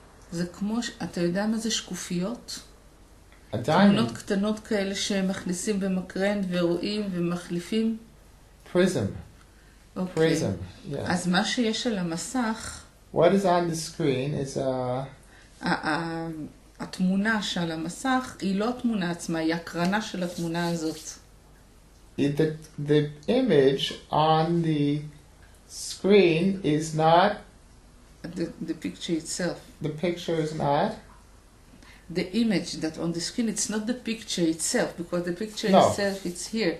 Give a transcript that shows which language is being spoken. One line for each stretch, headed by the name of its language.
Hebrew: זה כמו, אתה יודע מה זה שקופיות?
English: A diamond?
Hebrew: תמונות קטנות כאלה שמכניסים במקרן ורואים ומחליפים?
English: Prism.
Hebrew: אוקיי.
English: Prism, yes.
Hebrew: אז מה שיש על המסך...
English: What is on the screen is a...
Hebrew: התמונה שעל המסך היא לא התמונה עצמה, היא הקרנה של התמונה הזאת.
English: The image on the screen is not... The picture itself. The picture is not... The image that on the screen, it's not the picture itself, because the picture No. itself, it's here.